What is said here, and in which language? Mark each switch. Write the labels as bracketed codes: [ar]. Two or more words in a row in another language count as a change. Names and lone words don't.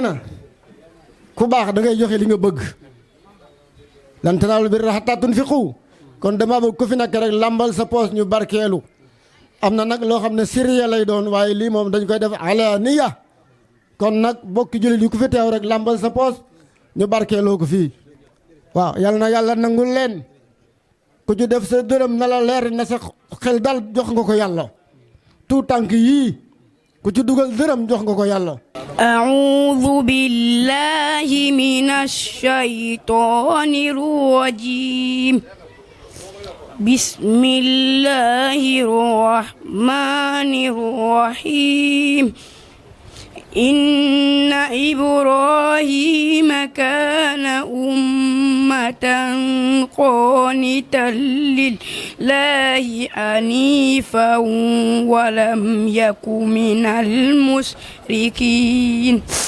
[wo] na ku baax da ngay joxe li nga bëgg [ar] لن تنالوا البر حتى تنفقوا [wo] kon dama bëgg ku fi nekk rek lambal sa poos ñu barkeelu am na nag loo xam ne sirriya lay doon waaye lii moom dañ koy def alaaniya kon nag bokki jullit yi ku fi teew rek lambal sa poos ñu barkeeloo ko fii waaw yàlla na yàlla nangul leen ku ci def sa dërëm na la leer na sa xel dal jox nga ko yàlla tout tànk yii ku ci dugal dërëm jox nga ko yàlla. [ar] أعوذ بالله من الشيطان الرجيم بسم الله الرحمن الرحيم إن إبراهيم كان أمة قانتا لله حنيفا ولم يك من المشركين